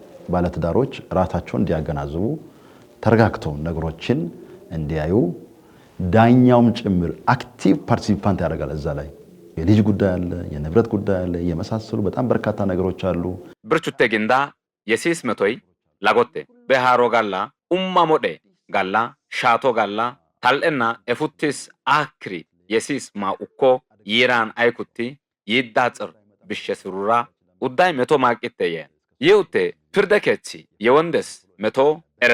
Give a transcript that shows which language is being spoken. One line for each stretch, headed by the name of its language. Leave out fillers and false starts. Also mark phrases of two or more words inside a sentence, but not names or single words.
Amharic: ባለትዳሮች ራሳቸውን እንዲያገናዝቡ ተረጋግተው ነገሮችን እንዲያዩ ዳኛውም ጭምር
English: active participant
Amharic: ያደርጋል። እዛ ላይ የልጅ ጉዳይ አለ፣ የንብረት ጉዳይ አለ፣ የመሳሰሉ በጣም በርካታ ነገሮች አሉ።
Sidamo: ብርቹቴ ግንዳ የሲስ መቶይ ላጎቴ በሃሮ ጋላ ኡማ ሞዴ ጋላ ሻቶ ጋላ ታልኤና ኤፉቲስ አክሪ የሲስ ማኡኮ ይራን አይኩቲ ይዳጽር ብሸስሩራ ኡዳይ መቶ ማቂተየ ይውቴ ፍርደከቺ የወንደስ መቶ ኤረስ